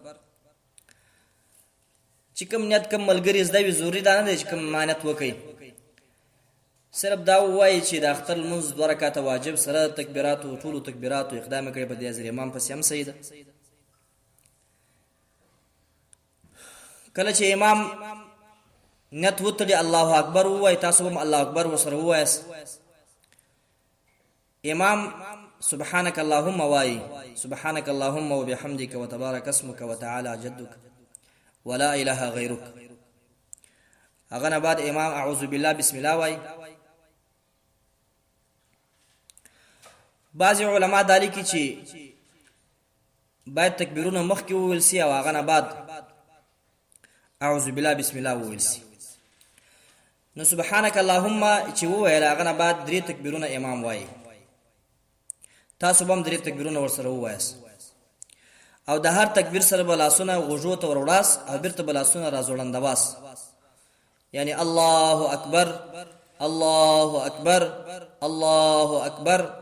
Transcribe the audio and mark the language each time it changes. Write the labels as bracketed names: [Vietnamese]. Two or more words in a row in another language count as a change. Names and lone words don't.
[Pashto] چې کوم نیت کوم ملګری زده وي ضروري ده نه چې کوم مانت وکي، صرف دا وایي چې د اختر منځ 2 رکعات واجب سره تکبیرات او ټولو تکبیرات او اقدام کړي په دې حضرت امام پسې هم صحیح ده. کله چې امام نیت وتړي [Arabic] الله اکبر [Pashto] ووایي تاسو هم [Arabic] الله اکبر [Pashto] ورسره ووایاست. [Arabic] امام سبحانك اللهم وایي سبحانك اللهم وبحمدك وتبارك اسمك وتعالى جدك ولا اله غيرك. [Pashto] هغه نه بعد امام [Arabic] اعوذ بالله بسم الله [Pashto] وایي. بعض علما دالی کی چې باید تکبیرونه مخکې وویل سي او هغه نه بعد [Arabic] اعوذ بالله بسم الله [Pashto] وویل سي. نو [Arabic] سبحانك اللهم [Pashto] چې وویل هغه نه بعد 3 تکبیرونه امام وایي. تاسو هم 3 تکبیرونه ورسره ووایاست او د هر تکبیر سره به لاسونه غوږو ته وروړاست او بیرته به لاسونه راځوړندواست، یعنی [Arabic] الله اکبر الله اکبر الله اکبر.